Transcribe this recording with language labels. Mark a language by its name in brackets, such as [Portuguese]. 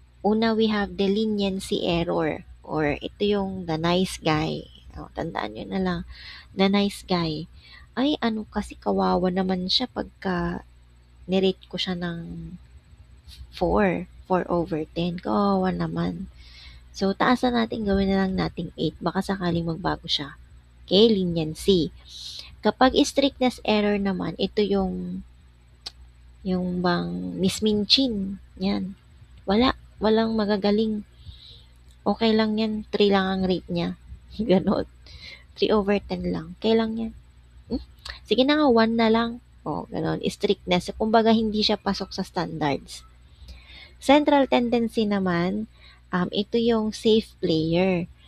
[English] Una, we have the leniency error or [Filipino] ito yung [English] the nice guy. [Filipino] Tandaan nyo na lang, [English] the nice guy. [Filipino] Ay, kasi kawawa naman siya pagka nirate ko siya ng 4 over 10. Kawawa naman. So, taasan natin, gawin na lang nating 8. Baka sakaling magbago siya. Okay, leniency. Kapag strictness error naman, ito yung Yung bang Miss Minchin, yan. Walang magagaling. Okay lang yan, 3 lang ang rate niya. Ganon. 3/10 lang. Kailang yan. Hmm? Sige na nga, 1 na lang. O, ganon. Strictness. Kumbaga, hindi siya pasok sa standards. Central tendency naman, ito yung safe player.